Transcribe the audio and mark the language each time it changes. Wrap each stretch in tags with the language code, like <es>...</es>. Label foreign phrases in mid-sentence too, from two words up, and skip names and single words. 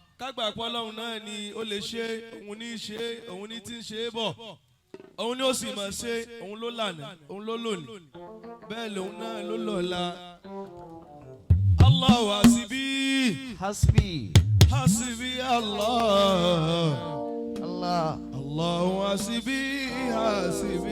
<yo>kágbà pọ́ lọ́hùn náà ni ó lè ṣe òun ní ṣe òun ní tí ń ṣe é bọ̀ òun ni ó sì máa ṣe òun ló lànà òun ló lónìí bẹ́ẹ̀ lòun náà ló lọ́la.</yo> <ar>الله حسبي hasbi حسبي الله Allah الله حسبي حسبي</ar>